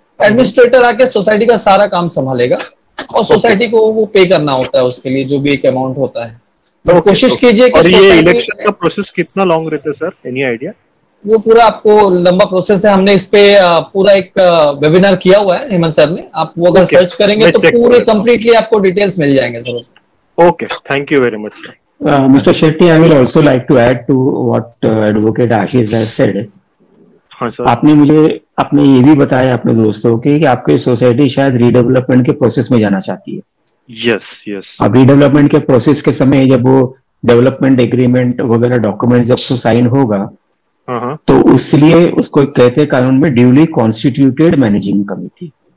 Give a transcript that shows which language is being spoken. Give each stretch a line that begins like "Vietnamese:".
Hindi: Administrator आके society का सारा काम संभालेगा, और सोसाइटी को वो पे करना होता है उसके लिए जो भी एक अमाउंट होता है। तो कोशिश कीजिए कि और ये इलेक्शन का प्रोसेस कितना लॉन्ग रहता है सर,
English: Any idea?
Hindi: वो पूरा आपको लंबा प्रोसेस है। हमने इस पे पूरा एक वेबिनार किया हुआ है हेमंत सर ने, आप वो अगर सर्च करेंगे तो पूरे कंप्लीटली आपको डिटेल्स मिल जाएंगे sir.
English: Okay, thank you very much sir. Mr. Shetty, I will also like to add to what Advocate Ashish has said.
Hindi: हाँ सर। आपने ये भी बताया अपने दोस्तों के कि आपकी सोसाइटी शायद रीडेवलपमेंट के प्रोसेस में जाना चाहती है।
English: Yes yes.
Hindi: अब रीडेवलपमेंट के प्रोसेस के समय जब वो डेवलपमेंट एग्रीमेंट वगैरह डॉक्यूमेंट जब तो साइन होगा, तो उसलिए उसको कहते हैं कानून में ड्यूली कॉन्स्टिट्यूटेड मैनेजिंग कमेटी।